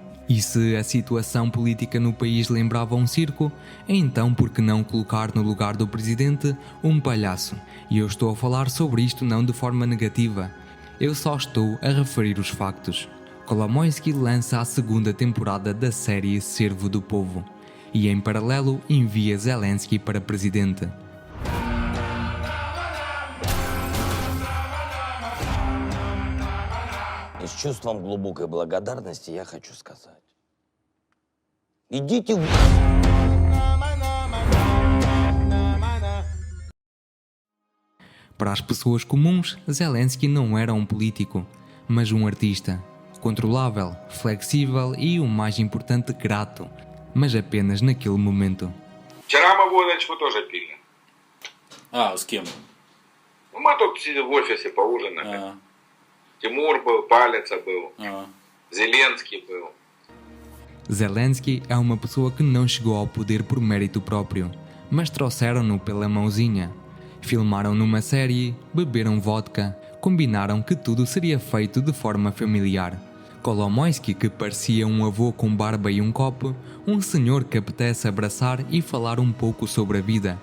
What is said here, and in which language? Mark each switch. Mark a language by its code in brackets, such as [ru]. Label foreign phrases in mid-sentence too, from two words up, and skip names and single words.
[pt] E se a situação política no país lembrava um circo, então por que não colocar no lugar do presidente um palhaço? E eu estou a falar sobre isto não de forma negativa. Eu só estou a referir os factos. Kolomoisky lança a segunda temporada da série Servo do Povo. E em paralelo envia Zelensky para presidente. [ru] И с чувством глубокой благодарности я хочу сказать. Идите в... [pt] Para as pessoas comuns, Zelensky não era um político, mas um artista. Controlável, flexível e, o mais importante, grato. Mas apenas naquele momento. [ru] Вчера мы водочку тоже пили. А, с кем? Ну, мы тут сидели в офисе, поужинали. А, Тимур был, Палица был, а. Зеленский был. [pt] Zelensky é uma pessoa que não chegou ao poder por mérito próprio, mas trouxeram-no pela mãozinha. Filmaram numa série, beberam vodka, combinaram que tudo seria feito de forma familiar. Kolomoisky, que parecia um avô com barba e um copo, um senhor que apetece abraçar e falar um pouco sobre a vida.